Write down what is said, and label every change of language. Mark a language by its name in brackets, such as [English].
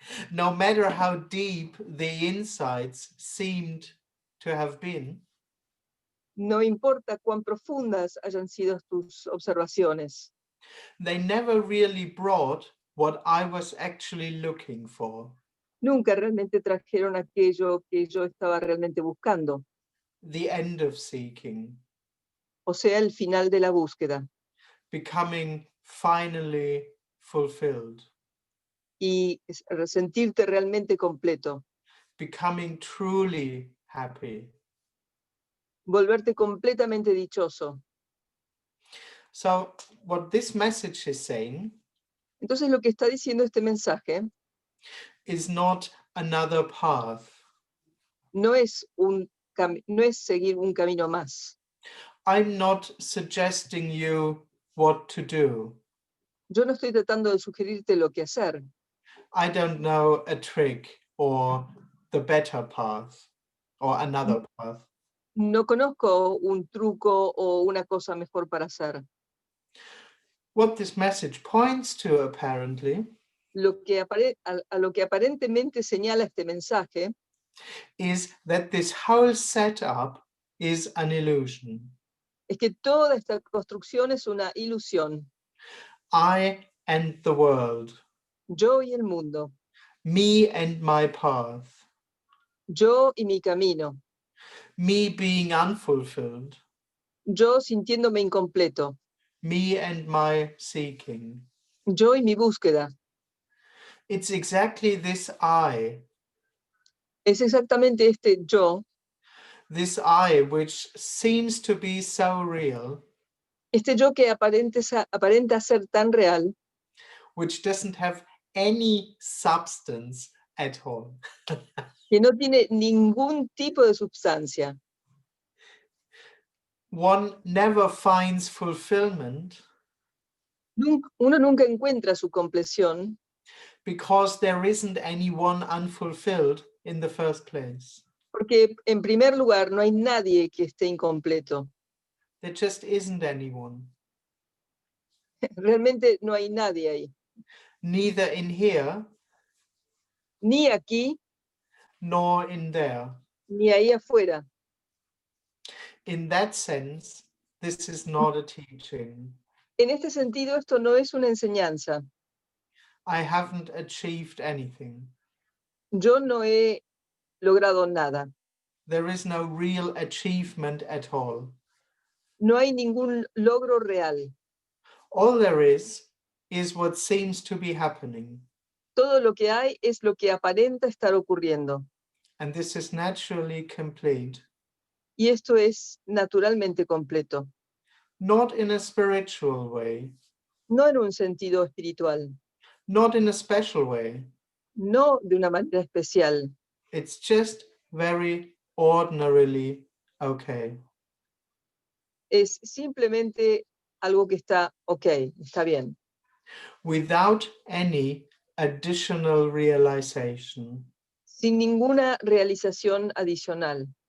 [English] no matter how deep the insights seemed to have been, [Spanish] no importa cuán profundas hayan sido tus observaciones, [English] they never really brought what I was actually looking for, [Spanish] nunca realmente trajeron aquello que yo estaba realmente buscando, [English] the end of seeking, [Spanish] o sea, el final de la búsqueda, [English] becoming finally fulfilled, [Spanish] y sentirte realmente completo, [English] becoming truly happy. [Spanish] volverte completamente dichoso. [English] So what this message is saying [Spanish] Entonces lo que está diciendo este mensaje [English] is not another path. [Spanish] no es, no es seguir un camino más. [English] I'm not suggesting you what to do. [Spanish] Yo no estoy tratando de sugerirte lo que hacer. [English] I don't know a trick or the better path or another path. [Spanish] No conozco un truco o una cosa mejor para hacer. [English] What this message points to, apparently, [Spanish] Lo que a lo que aparentemente señala este mensaje [English] is that this whole setup is an illusion. [Spanish] es que toda esta construcción es una ilusión. [English] I and the world, [Spanish] Yo y el mundo, [English] me and my path, [Spanish] yo y mi camino, [English] me being unfulfilled, [Spanish] yo sintiéndome incompleto, [English] me and my seeking. [Spanish] yo y mi búsqueda. [English] It's exactly this I, [Spanish] Es exactamente este yo, [English] this I which seems to be so real, [Spanish] este yo que aparenta ser tan real, [English] which doesn't have any substance at all. [Spanish] que no tiene ningún tipo de substancia. [English] One never finds fulfillment [Spanish] Uno nunca encuentra su compleción [English] because there isn't anyone unfulfilled in the first place. [Spanish] porque, en primer lugar, no hay nadie que esté incompleto. [English] There just isn't anyone, [Spanish] Realmente no hay nadie ahí. [English] neither in here [Spanish] Ni aquí, [English] nor in there. [Spanish] ni ahí afuera. [English] In that sense, this is not a teaching. [Spanish] En este sentido, esto no es una enseñanza. [English] I haven't achieved anything. [Spanish] Yo no he logrado nada. [English] There is no real achievement at all. [Spanish] No hay ningún logro real. [English] All there is what seems to be happening. [Spanish] Todo lo que hay es lo que aparenta estar ocurriendo. [English] And this is naturally complete. [Spanish] Y esto es naturalmente completo. [English] Not in a spiritual way, [Spanish] No en un sentido espiritual. [English] not in a special way. [Spanish] No de una manera especial. [English] It's just very ordinarily okay. [Spanish] Es simplemente algo que está ok, está bien. [English] Without any additional realization. [Spanish] Sin ninguna realización adicional.